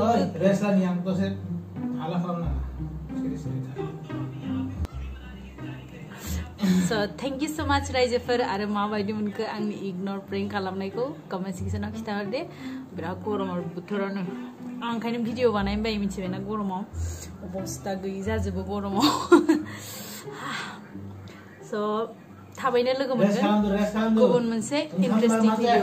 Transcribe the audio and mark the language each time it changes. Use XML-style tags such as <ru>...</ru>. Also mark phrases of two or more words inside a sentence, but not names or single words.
<brx>रेस्टलानि आं दसे हाला खालामनाङा सिरि था</brx> <en>So thank you so much</en> <brx>रायजोफोर आरो माबायदि मोनखो आंनि</brx> <en>ignore prank</en> <brx>खालामनायखौ</brx> <en>comment section</en> <brx>खिन्थाहरदे बिराद गरम बोथोरानो आं ओंखायनो भिडिअ बानायनो बायो मिथिबायना गरमाव अबस्था गैयि जाजोबो गरमाव so थाबैनो लोगो मोनगोन गुबुन मोनसे</brx> <en>interesting video</en>